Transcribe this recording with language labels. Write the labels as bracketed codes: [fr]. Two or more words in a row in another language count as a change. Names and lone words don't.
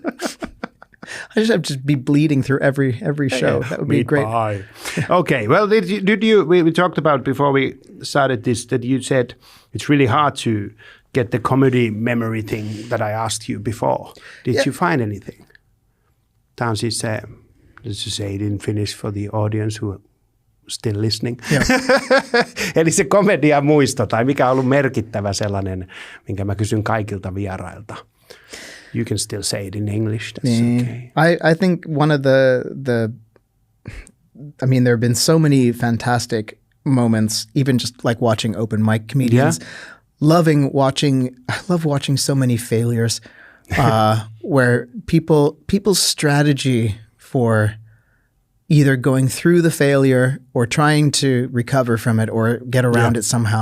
[en] I just have to be bleeding through every show. That would be great. Okay. Well, did you? We talked about before we started this that you said it's really hard to get the comedy memory thing that I asked you before. Did you find anything? [fi] Tämä on siis se, [en] let's just say it in Finnish for the audience who are still listening. Yeah. [fi] Eli se komedia muisto tai mikä on ollut merkittävä sellainen, minkä mä kysyn kaikilta vierailta. [en] You can still say it in English. That's okay. I think one of the I mean, there have been so many fantastic moments, even just like watching open mic comedians. Yeah. I love watching so many failures where people's strategy for either going through the failure or trying to recover from it or get around it somehow.